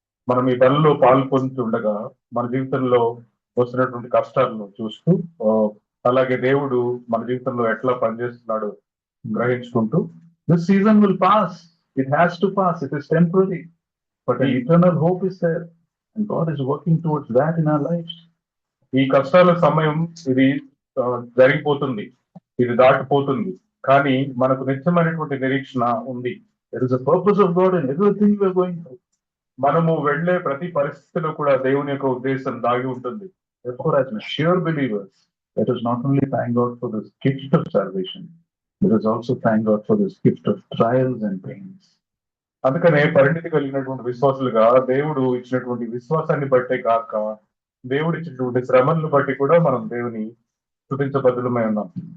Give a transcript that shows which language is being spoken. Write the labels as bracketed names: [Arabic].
[Telugu] మనం ఈ బలలో పాల్పొందుతుండగా మన జీవితంలో వస్తున్నటువంటి కష్టాలను చూస్తూ, అలాగే దేవుడు మన జీవితంలో ఎట్లా పనిచేస్తున్నాడో గ్రహించుకుంటూ [English] This season will pass. It has to pass. It is temporary. But an eternal hope is there. And God is working towards that in our lives. [Telugu] ఈ కష్టాల సమయం ఇది జరిగిపోతుంది, ఇది దాటిపోతుంది, కానీ మనకు నిత్యమైనటువంటి నిరీక్షణ ఉంది. [English] There is a purpose of God in everything we are going through. [Telugu] మనము వెళ్లే ప్రతి పరిస్థితిలో కూడా దేవుని యొక్క ఉద్దేశం దాగి ఉంటుంది. [English] Therefore, as mature believers, let us not only thank God for this gift of salvation, let us also thank God for this gift of trials and pains. [Telugu] అందుకనే పరిణితి కలిగినటువంటి విశ్వాసులుగా దేవుడు ఇచ్చినటువంటి విశ్వాసాన్ని బట్టే కాక దేవుడు ఇచ్చినటువంటి శ్రమలను బట్టి కూడా మనం దేవుని స్తుతించబద్దులమై ఉన్నాం.